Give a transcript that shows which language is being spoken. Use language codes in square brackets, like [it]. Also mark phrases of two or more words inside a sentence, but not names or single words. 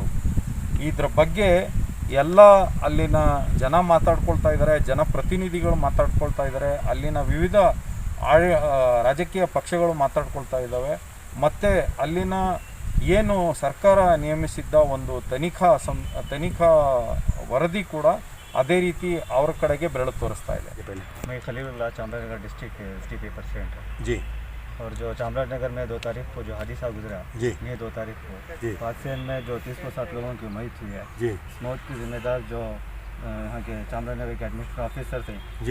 [kn] ಇದರ ಬಗ್ಗೆ ಎಲ್ಲ ಅಲ್ಲಿನ ಜನ ಮಾತಾಡ್ಕೊಳ್ತಾ ಇದ್ದಾರೆ, ಜನಪ್ರತಿನಿಧಿಗಳು ಮಾತಾಡ್ಕೊಳ್ತಾ ಇದ್ದಾರೆ, ಅಲ್ಲಿನ ವಿವಿಧ ರಾಜಕೀಯ ಪಕ್ಷಗಳು ಮಾತಾಡ್ಕೊಳ್ತಾ ಇದ್ದಾವೆ. ಮತ್ತು ಅಲ್ಲಿನ ಏನು ಸರ್ಕಾರ ನೇಮಿಸಿದ್ದ ಒಂದು ತನಿಖಾ ವರದಿ ಕೂಡ ಅದೇ ರೀತಿ ಅವ್ರ ಕಡೆಗೆ ಬೆರಳು ತೋರಿಸ್ತಾ ಇದೆ. [hi] मैं खलीलुल्लाह चामराजनगर [en] District SDPI President [hi] है जी। और जो चामराजनगर में 2 तारीख को जो हादसा गुजरा जी। ये 2 तारीख को जी। हादसे में जो 30-7 लोगों की मौत हुई है, जी। इस मौत की जिम्मेदार जो यहाँ के चामराजनगर के [en] administrative officer [hi] थे, जी।